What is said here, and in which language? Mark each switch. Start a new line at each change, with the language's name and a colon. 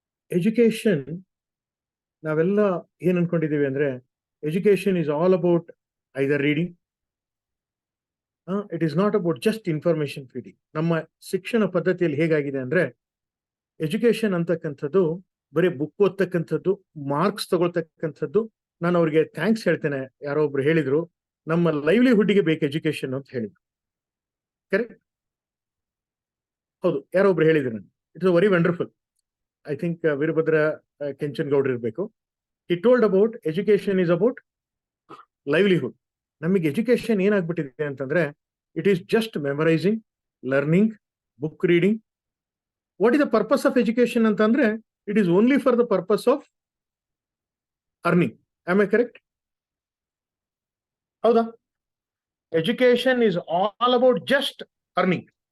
English: education
Kannada: ನಾವೆಲ್ಲ ಏನ್ ಅನ್ಕೊಂಡಿದೀವಿ ಅಂದ್ರೆ
English: education is all about either reading. It is not about just information feeding.
Kannada: ನಮ್ಮ ಶಿಕ್ಷಣ ಪದ್ಧತಿಯಲ್ಲಿ ಹೇಗಾಗಿದೆ ಅಂದ್ರೆ ಎಜುಕೇಶನ್ ಅಂತಕ್ಕಂಥದ್ದು ಬರೀ ಬುಕ್ ಓದ್ತಕ್ಕಂಥದ್ದು, ಮಾರ್ಕ್ಸ್ ತಗೊಳ್ತಕ್ಕಂಥದ್ದು. ನಾನು ಅವ್ರಿಗೆ ಥ್ಯಾಂಕ್ಸ್ ಹೇಳ್ತೇನೆ. ಯಾರೋ ಒಬ್ರು ಹೇಳಿದ್ರು ನಮ್ಮ ಲೈವ್ಲಿಹುಡ್ಗೆ ಬೇಕು ಎಜುಕೇಶನ್ ಅಂತ ಹೇಳಿದ್ರು. ಕರೆಕ್ಟ್? ಹೌದು, ಯಾರೋ ಒಬ್ರು ಹೇಳಿದ್ರು.
English: ನಾನು it's very wonderful. I think Veerabhadra Kenchan
Kannada: ಗೌಡ್ರು ಇರಬೇಕು.
English: He told about education is about livelihood.
Kannada: ನಮಗೆ ಎಜುಕೇಶನ್ ಏನಾಗ್ಬಿಟ್ಟಿದೆ ಅಂತಂದ್ರೆ
English: It is just memorising, learning, book reading. What is the purpose of education ಅಂತಂದ್ರೆ it is only for the purpose of earning. Am I correct? ಹೌದಾ? Education is all about just earning.